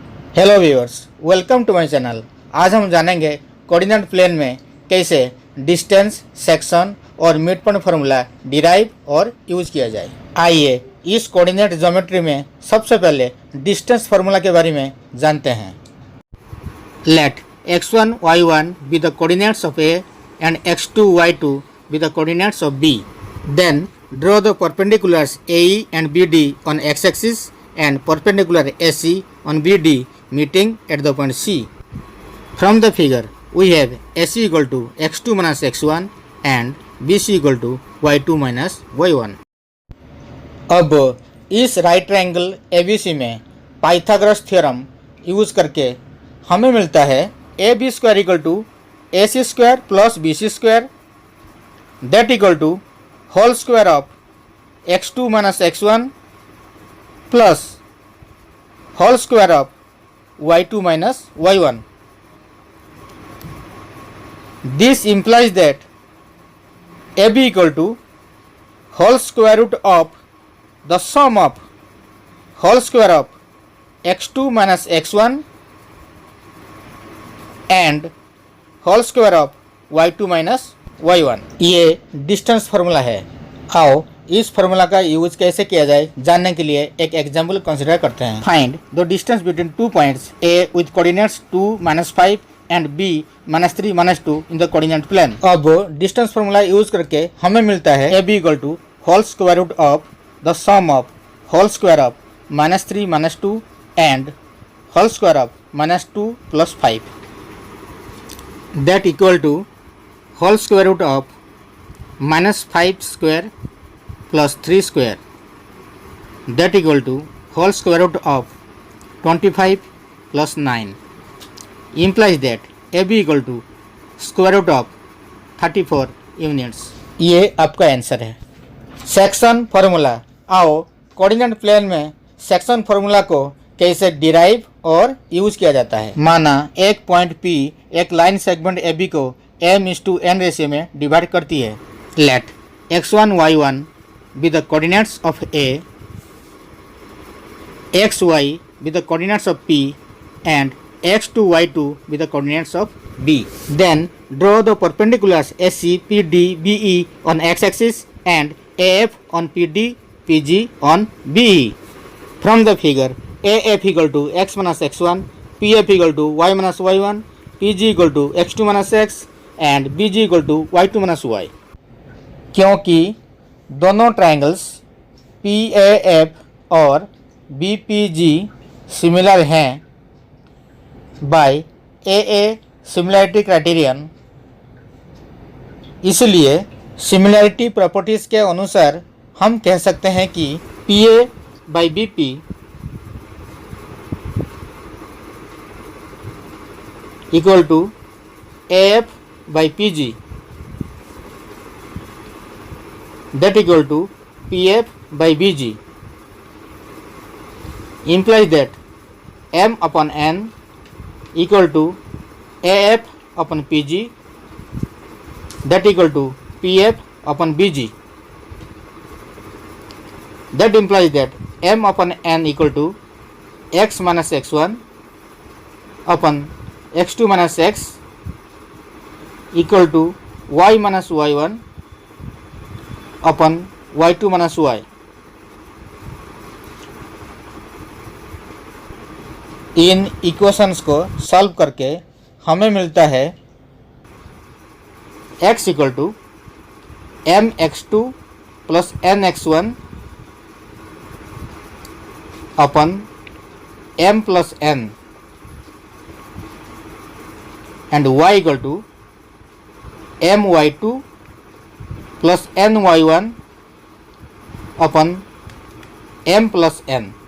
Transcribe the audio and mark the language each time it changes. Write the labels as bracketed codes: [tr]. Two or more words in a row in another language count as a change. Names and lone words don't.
[en] Hello viewers, welcome to my channel. [hi] आज हम जानेंगे [en] coordinate plane [hi] में कैसे डिस्टेंस, सेक्शन और [en] mid point formula derive [hi] और यूज किया जाए। आइए इस [en] coordinate geometry [hi] में सबसे पहले [en] distance formula [hi] के बारे में जानते हैं। [en] लेट x1 y1 be the coordinates of A and x2 y2 be the coordinates of B. Then draw the perpendiculars AE and BD on x-axis and perpendicular AC on BD meeting at the point C. From the figure, we have AC equal to x2 minus x1 and BC equal to y2 minus y1. अब इस right triangle ABC में Pythagoras theorem use [hi] करके हमें मिलता है [en] AB square equal to AC square plus BC square that equal to whole square of x2 minus x1 plus whole square of y2 minus y1. This implies that AB equal to whole square root of the sum of whole square of x2 minus x1 and whole square of y2 minus y1. [hi] ये [en] distance formula [hi] है। आओ इस फार्मूला का यूज कैसे किया जाए जानने के लिए एक [en] example consider [hi] करते हैं। [en] Find the distance between two points A with coordinates 2 - 5 and B -3 -2 in the coordinate plane. अब distance formula use [hi] करके हमें मिलता है [en] AB equal to whole square root of the sum of whole square of -3 -2 and whole square of -2 + 5 that equal to whole square root of -5 square plus 3 square that equal to whole square root of 25 plus 9 implies that AB equal to square root of 34 units. [hi] ये आपका आंसर है। [en] section formula. [hi] आओ [en] coordinate plane [hi] में [en] section formula [hi] को कैसे डिराइव और यूज किया जाता है। माना एक पॉइंट P एक [en] line segment AB [hi] को [en] m/n ratio [hi] में डिवाइड करती है। [en] लेट x1 y1 be the coordinates of A, xy be the coordinates of P and x2 y2 be the coordinates of B. Then draw the perpendiculars AC, PD, BE on x-axis and AF on PD, PG on BE. From the figure, AF equal to x minus x1, PF equal to y minus y1, PG equal to x2 minus x and BG equal to y2 minus y. [hi] क्योंकि दोनों ट्रायंगल्स PAF और BPG सिमिलर हैं [en] by AA similarity criterion, [hi] इसलिए [en] similarity properties [hi] के अनुसार हम कह सकते हैं कि [en] PA by BP equal to AF by PG that equal to PF by BG implies that M upon N equal to AF upon PG that equal to PF upon BG. That implies that M upon N equal to x minus x1 upon x2 minus x equal to y minus y1 अपन y2 minus y. [hi] इन इक्वेशंस को सॉल्व करके हमें मिलता है [en] x equal to mx2 plus nx1 upon m plus n and y equal to my2 plus ny1 upon m plus n.